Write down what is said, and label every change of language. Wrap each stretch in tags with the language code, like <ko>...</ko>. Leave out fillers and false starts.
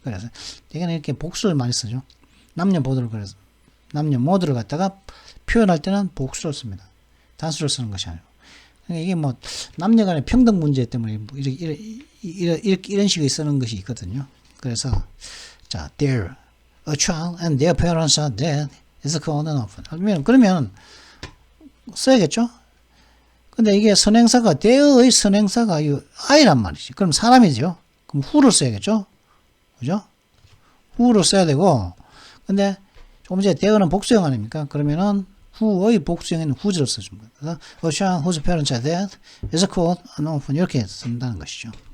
<ko>그래서 대개는 이렇게 복수를 많이 쓰죠. 남녀 모두를 갖다가 표현할 때는 복수를 씁니다. 단수를 쓰는 것이 아니고. 그러니까 이게 남녀 간의 평등 문제 때문에 이런 식의 쓰는 것이 있거든요. 그래서 자,</ko> <en>their a child and their parents are dead is called an orphan.</en> <ko>그러면 써야겠죠? 근데 이게 선행사가 their의 선행사가 이 I란 말이지. 그럼 사람이죠. 그럼 who를 써야겠죠? 그죠? who를 써야 되고, 근데 조금 전에 their는 복수형 아닙니까? 그러면은 who의 복수형인 whose를 써줍니다. 그래서</ko> <en>a child whose parents are dead is called an orphan</en> <ko>이렇게 쓴다는 것이죠.</ko>